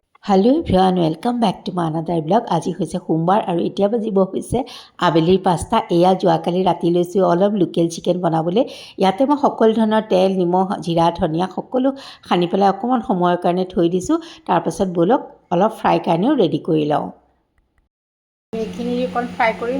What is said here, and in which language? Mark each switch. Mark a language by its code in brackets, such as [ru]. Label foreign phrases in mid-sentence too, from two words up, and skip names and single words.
[en] hello everyone welcome back to my another blog. [as] আজি হৈছে সোমবাৰ আৰু এতিয়া বাজিব হৈছে আবেলিৰ 5টা। এয়া যোৱাকালি ৰাতি লৈছোঁ অলপ লোকেল চিকেন বনাবলৈ। ইয়াতে মই সকলো ধৰণৰ তেল নিমখ জিৰা ধনিয়া সকলো সানি পেলাই অকণমান সময়ৰ কাৰণে থৈ দিছোঁ। তাৰপাছত বলক অলপ ফ্ৰাই কাৰণেও ৰেডি কৰি লওঁ। এইখিনি অকণ ফ্ৰাই কৰিম।